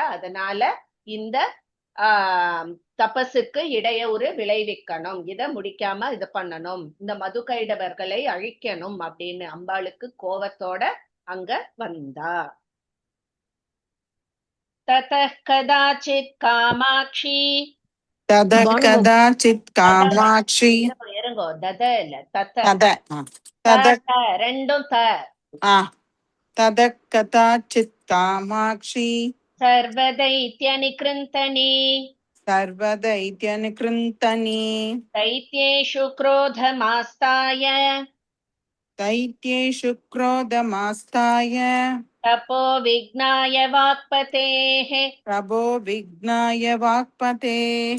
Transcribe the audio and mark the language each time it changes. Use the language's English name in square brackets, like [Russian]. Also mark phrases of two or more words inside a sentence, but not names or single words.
[Tamil] அதனால இந்த தபஸுக்கு இடையூறு விளைவிக்கணும், இத முடிக்காம இது பண்ணணும், இந்த மதுகைடவர்களை அழிக்கணும் அப்படின்னு அம்பாளுக்கு கோவத்தோட அங்க வந்தா. [Sanskrit] ततः कदाचित् कामाक्षी ततः कदाचित् कामाक्षी [Tamil] இருங்கோ, தத இல்ல தத, ரெண்டும் த. [Sanskrit] ततः कदाचित् कामाक्षी सर्वदैत्यनिकृन्तनी सर्वदैत्यनिकृन्तनी दैत्येषु क्रोधमास्ताय तपो विघ्नाय वाक्पतेः